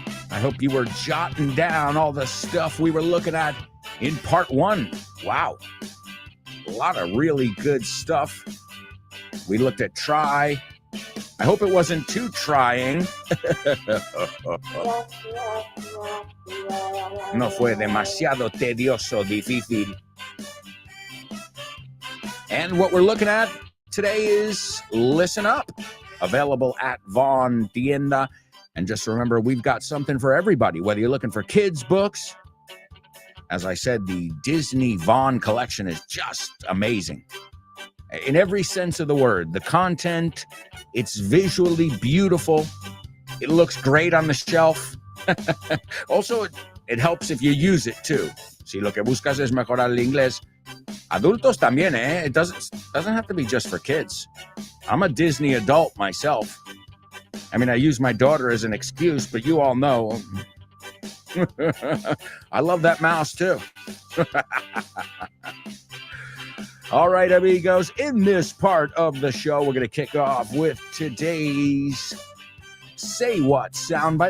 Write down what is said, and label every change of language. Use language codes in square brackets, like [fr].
[en] I hope you were jotting down all the stuff we were looking at in part 1. Wow. A lot of really good stuff. We looked at try. I hope it wasn't too trying. [es] No fue demasiado tedioso, difícil. [en] And what we're looking at today is Listen Up, available at Vaughn Tienda. And just remember, we've got something for everybody, whether you're looking for kids' books. As I said, the Disney Vaughn collection is just amazing. In every sense of the word, the content, it's visually beautiful. It looks great on the shelf. Also, it helps if you use it too. [es] Si lo que buscas es mejorar el inglés, adultos también, eh? [en] It doesn't have to be just for kids. I'm a Disney adult myself. I mean, I use my daughter as an excuse, but you all know. I love that mouse too. All right, amigos, in this part of the show, we're going to kick off with today's Say What soundbite.